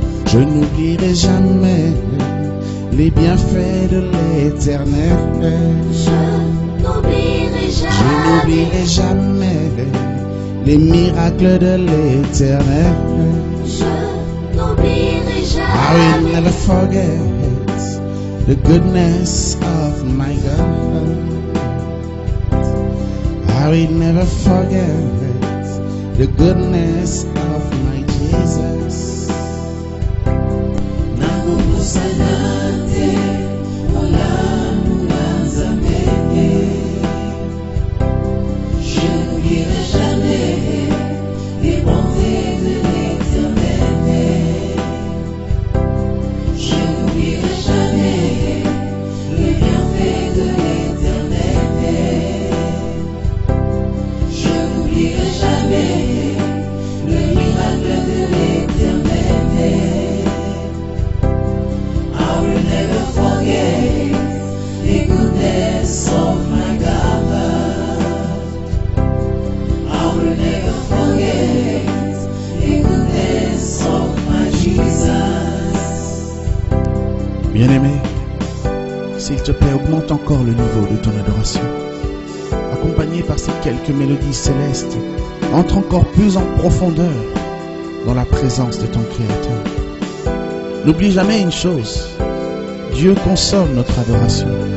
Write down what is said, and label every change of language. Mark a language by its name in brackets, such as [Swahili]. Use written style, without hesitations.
[French] Je n'oublierai jamais les bienfaits de l'Éternel. Je n'oublierai Je jamais, n'oublierai jamais les miracles de l'Éternel. je n'oublierai [English] I will never forget the goodness of my God. I will never forget the goodness of my Jesus. [French] Je n'oublierai jamais les bontés de l'Éternel. Je n'oublierai jamais le bienfait de l'Éternel. Je n'oublierai jamais le miracle de l'Éternel. [English] I will never forget the goodness of my God. I will never forget the goodness of my Jesus. [French] Bien-aimé, s'il te plaît, augmente encore le niveau de ton adoration. Accompagné par ces quelques mélodies célestes, entre encore plus en profondeur dans la présence de ton Créateur. N'oublie jamais une chose, Dieu consomme notre adoration.